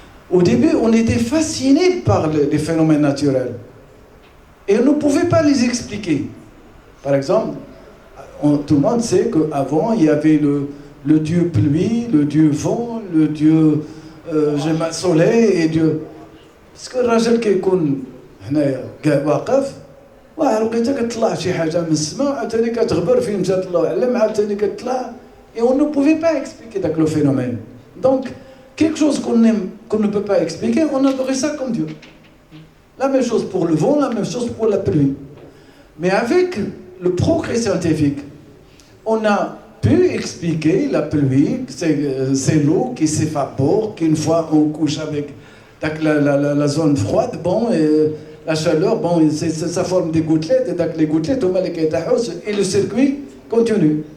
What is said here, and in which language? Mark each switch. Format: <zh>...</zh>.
<fr>Au début, on était fascinés par les phénomènes naturels. Et on ne pouvait pas les expliquer. Par exemple, tout le monde sait qu'avant, il y avait le dieu pluie, le dieu vent, le dieu soleil et Dieu. Parce que</fr> <ar>الراجل كيكون هنايا واقف واعر لقيتها كتطلع شي حاجه من السماء عاوتاني كتغبر فين مشات الله اعلم عاوتاني كتطلع.</ar> <fr>Et on ne pouvait pas expliquer le phénomène. Donc, quelque chose qu'on ne peut pas expliquer, on adorait ça comme Dieu. La même chose pour le vent, la même chose pour la pluie. Mais avec le progrès scientifique, on a pu expliquer la pluie, c'est l'eau qui s'évapore, qu'une fois on couche avec la zone froide, bon, la chaleur, bon, ça forme des gouttelettes, et les gouttelettes, et le circuit continue.</fr>